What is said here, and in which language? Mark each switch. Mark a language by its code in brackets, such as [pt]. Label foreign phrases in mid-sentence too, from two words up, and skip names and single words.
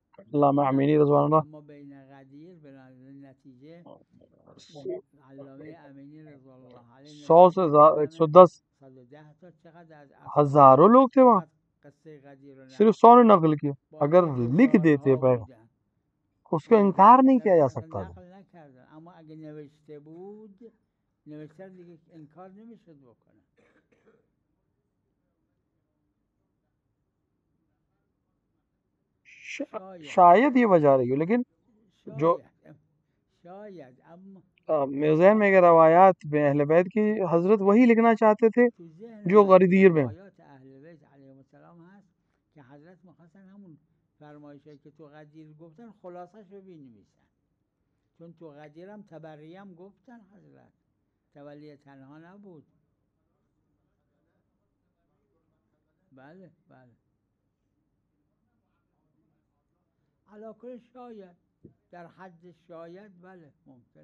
[ur] علامہ امینی رضوان اللہ [fa] اما بین غدیر به نظر نتیجه علامه امینی رضوان الله علیه [ur] 100 سے 110 [fa] 110 تا چقدر از [ur] ہزاروں لوگ تھے وہاں، [fa] قصه غدیر رو [ur] صرف 100 نے نقل کیا. اگر لکھ دیتے پہلے اس کا انکار نہیں کیا جا سکتا تھا. [fa] نقل نکردن، اما اگه نوشته بود نوشته دیگه انکار نمیشد بکنه. [ur] شاید یہ وجہ رہی ہو، لیکن جو [fa] شاید اما [ur] میرے ذہن میں اگر روایات میں اہل بیت کی حضرت وہی لکھنا چاہتے تھے جو غدیر میں. [fa] روایات اهل بیت علیهم السلام هست که حضرت می‌خواستن همون فرمایشی که تو غدیر گفتن خلاصش رو بنویسن، چون تو غدیر هم تبری هم گفتن حضرت تولی تنها نبود. بله بله علی کل شاید در حد شاید بله ممکن.